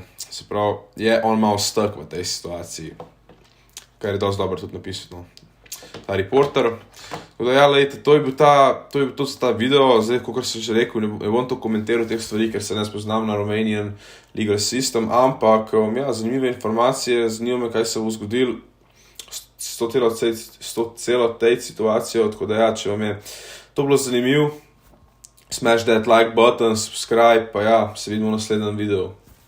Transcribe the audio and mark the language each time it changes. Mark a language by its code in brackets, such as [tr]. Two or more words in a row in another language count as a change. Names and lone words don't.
[sl] Se pravi, je on malo stuck v tej situaciji, kar je dosti dobro tudi napisano. Ta reporter. Tako da ja, lejte, to je bil to za ta video, zdaj, kakor sem že rekel, ne bom to komentiral teh stvari, ker se ne spoznam na [en] Romanian legal system, [sl] ampak ja, zanimive informacije, zanimivo me, kaj se bo zgodilo s to celo tej situacijo, tako da ja, če vam je to bilo zanimivo, [en] smash that like button, subscribe, [sl] pa ja, se vidimo v naslednjem videu.